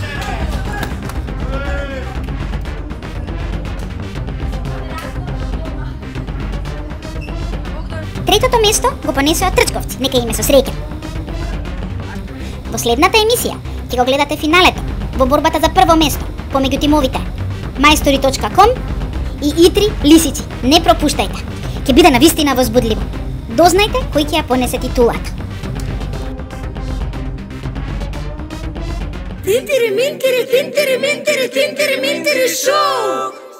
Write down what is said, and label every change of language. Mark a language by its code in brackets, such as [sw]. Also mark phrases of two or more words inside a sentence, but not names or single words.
[mk] Третото место го понесоа Трчковци, нека име со среќа. Во следната емисија ќе го гледате финалето во борбата за прво место помеѓу тимовите Majstori.com и Итри Лисици. Не пропуштајте. Ќе биде навистина возбудливо. Дознајте кој ќе ја понесе титулата. Тинтери минтери, тинтери минтери, тинтери минтери шоу!